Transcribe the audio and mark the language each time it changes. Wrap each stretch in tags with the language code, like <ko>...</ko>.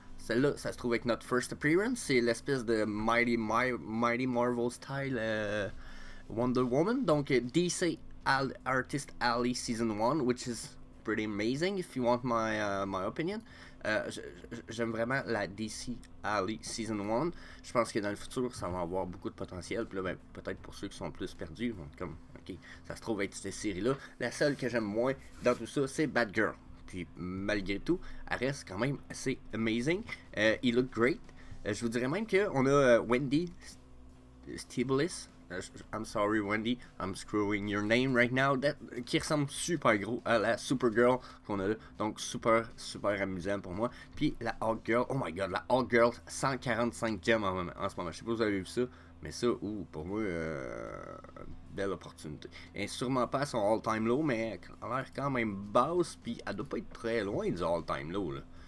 <fr>Celle-là, ça se trouve avec notre first appearance. C'est l'espèce de Mighty Marvel style Wonder Woman.</fr> <en>Donc, DC Artist Alley Season 1, which is pretty amazing if you want my opinion.</en> <fr>J'aime vraiment la DC Alley Season 1. Je pense que dans le futur, ça va avoir beaucoup de potentiel. Puis là, ben, peut-être pour ceux qui sont plus perdus, comme, ok, ça se trouve être cette série-là. La seule que j'aime moins dans tout ça, c'est Batgirl. Puis malgré tout, elle reste quand même assez amazing. Il</fr> <en>look great.</en> <fr>Je vous dirais même qu'on a Wendy Stieblis.</fr> <en>I'm sorry Wendy, I'm screwing your name right now.</en> <fr>Qui ressemble super gros à la Supergirl qu'on a là. Donc super amusant pour moi. Puis la Hawkgirl,</fr> <en>oh my god,</en> <fr>la Hawkgirl 145 gemmes en ce moment. Je sais pas si vous avez vu ça. Mais ça, pour moi, belle opportunité. Et sûrement pas à son all-time low, mais elle a l'air quand même basse, puis elle doit pas être très loin du all-time low. Là.</fr>